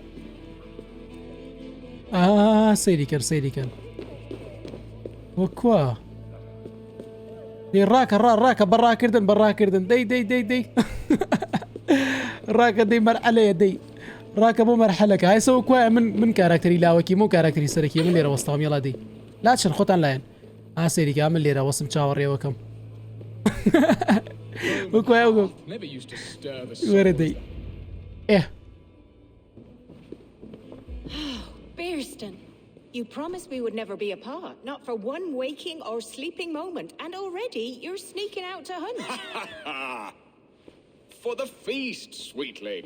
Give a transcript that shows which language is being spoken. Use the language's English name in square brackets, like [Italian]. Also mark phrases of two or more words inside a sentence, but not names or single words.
[Central Kurdish] سەیری کرد وەکوە دەی ڕاکە بەڕاکردن دەی ڕاکە دەی مەرحەلەیە دەی ڕاکە بۆ مەرحەلەکە هایسەوە کوایە من کاراکتەری لاوەکی و کاراکتەری سەرەکی من لێرە وەستاوم یەڵا دەی لا چەند خۆتان لایەن سەیریکە من لێرە وەسم چاوەڕێوەکەم وەکوایە وەرە دەی [English] Bearston, you promised we would never be apart, not for one waking or sleeping moment, and already you're sneaking out to hunt. For the feast, sweetling.